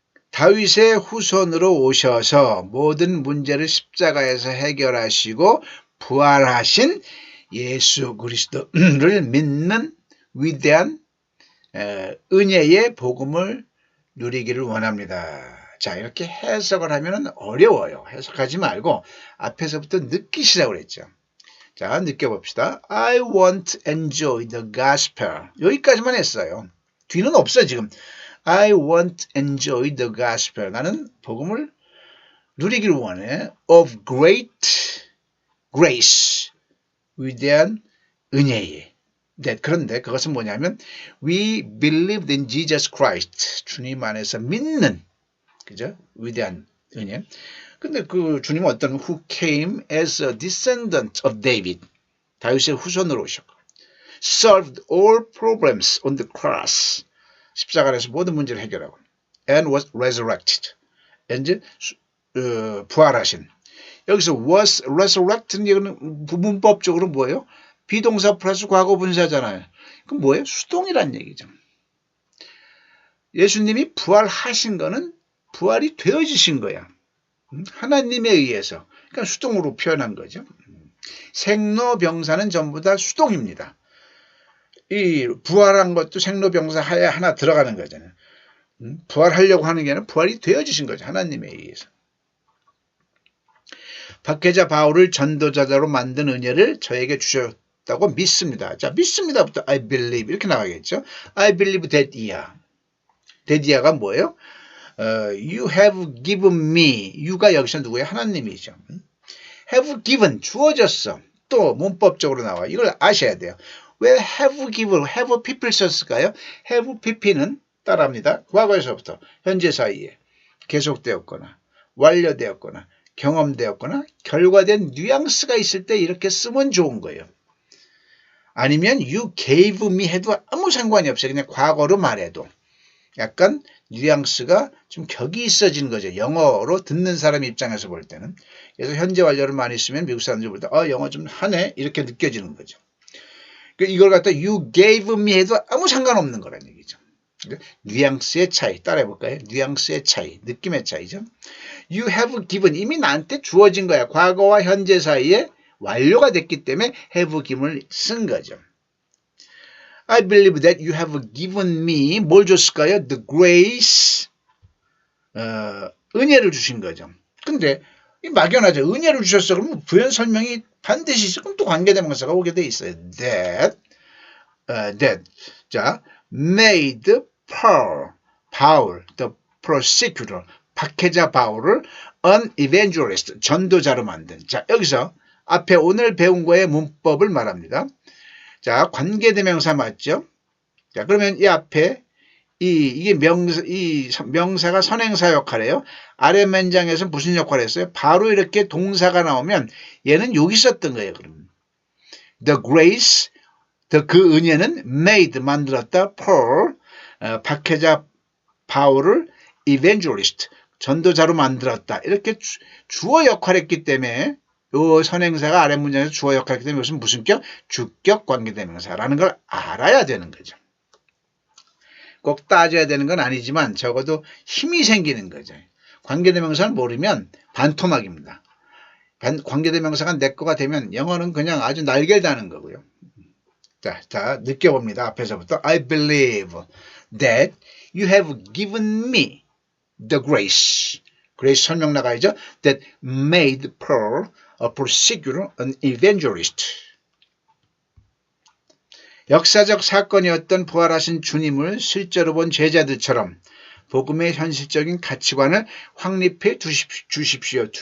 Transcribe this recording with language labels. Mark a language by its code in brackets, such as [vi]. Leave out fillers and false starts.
[ko] 다윗의 후손으로 오셔서 모든 문제를 십자가에서 해결하시고 부활하신 예수 그리스도를 믿는 위대한 은혜의 복음을 누리기를 원합니다. 자, 이렇게 해석을 하면 어려워요. 해석하지 말고 앞에서부터 느끼시라고 그랬죠. 자, 느껴봅시다. [en] I want to enjoy the gospel. [ko] 여기까지만 했어요. 뒤는 없어요, 지금. [en] I want to enjoy the gospel. [ko] 나는 복음을 누리기를 원해. [en] Of great grace. [ko] 위대한 은혜에. 네, 그런데 그것은 뭐냐면 [en] We believed in Jesus Christ. [ko] 주님 안에서 믿는, 그죠? 위대한 은혜. 근데 그 주님은 어떤 [en] who came as a descendant of David. [ko] 다윗의 후손으로 오셨고 [en] solved all problems on the cross. [ko] 십자가에서 모든 문제를 해결하고 [en] and was resurrected. [ko] 이제 부활하신. 여기서 [en] was resurrected [ko] 이거는 문법적으로 뭐예요? 비동사 플러스 과거 분사잖아요. 그럼 뭐예요? 수동이란 얘기죠. 예수님이 부활하신 거는 부활이 되어지신 거야. 하나님에 의해서. 그러니까 수동으로 표현한 거죠. 생로병사는 전부 다 수동입니다. 이 부활한 것도 생로병사 하에 하나 들어가는 거잖아요. 부활하려고 하는 게 아니라 부활이 되어지신 거죠. 하나님에 의해서. 박해자 바울을 전도자로 만든 은혜를 저에게 주셨다고 믿습니다. 자, 믿습니다부터 [en] I believe [ko] 이렇게 나가겠죠. [en] I believe that that [ko] 가 뭐예요? [en] You have given me. [ko] you가 여기서 누구예요? 하나님이죠. [en] have given [ko] 주어졌어. 또 문법적으로 나와. 이걸 아셔야 돼요. 왜 [en] have given, have people [ko] 썼을까요? have pp는 따라합니다. 과거에서부터 현재 사이에 계속되었거나 완료되었거나 경험되었거나 결과된 뉘앙스가 있을 때 이렇게 쓰면 좋은 거예요. 아니면 [en] you gave me [ko] 해도 아무 상관이 없어요. 그냥 과거로 말해도 약간 뉘앙스가 좀 격이 있어지는 거죠. 영어로 듣는 사람 입장에서 볼 때는. 그래서 현재 완료를 많이 쓰면 미국 사람들이 볼 때 영어 좀 하네 이렇게 느껴지는 거죠. 이걸 갖다 [en] you gave me [ko] 해도 아무 상관없는 거란 얘기죠. 뉘앙스의 차이 따라해 볼까요? 뉘앙스의 차이, 느낌의 차이죠. [en] You have given [ko] 이미 나한테 주어진 거야. 과거와 현재 사이에 완료가 됐기 때문에 have given을 쓴 거죠. [en] I believe that you have given me [ko] 뭘 줬을까요? [en] The grace [ko] 은혜를 주신 거죠. 근데 막연하죠. 은혜를 주셨어. 그러면 부연 설명이 반드시 있어. 그럼 또 관계대명사가 오게 돼 있어요. [en] That 자 made Paul the prosecutor [ko] 박해자 바울을 [en] an evangelist [ko] 전도자로 만든. 자 여기서 앞에 오늘 배운 거의 문법을 말합니다. 자 관계대명사 맞죠? 자 그러면 이 앞에 이게 명사가 선행사 역할이에요. 아래 문장에서 무슨 역할을 했어요? 바로 이렇게 동사가 나오면 얘는 여기 썼던 거예요. 그러면 [en] the grace [ko] 그 은혜는 made 만들었다 Paul 박해자 바울을 evangelist 전도자로 만들었다. 이렇게 주어 역할했기 때문에 이 선행사가 아래 문장에서 주어 역할했기 때문에 이것은 무슨 격? 주격 관계대명사라는 걸 알아야 되는 거죠. 꼭 따져야 되는 건 아니지만 적어도 힘이 생기는 거죠. 관계대명사를 모르면 반토막입니다. 관계대명사가 내 거가 되면 영어는 그냥 아주 날개 다는 거고요. 자, 느껴봅니다. 앞에서부터 [en] I believe that you have given me the grace. [ko] grace 설명 나가야죠. [en] That made Paul a prosecutor, an evangelist. [ko] 역사적 사건이었던 부활하신 주님을 실제로 본 제자들처럼 복음의 현실적인 가치관을 확립해 주십시오.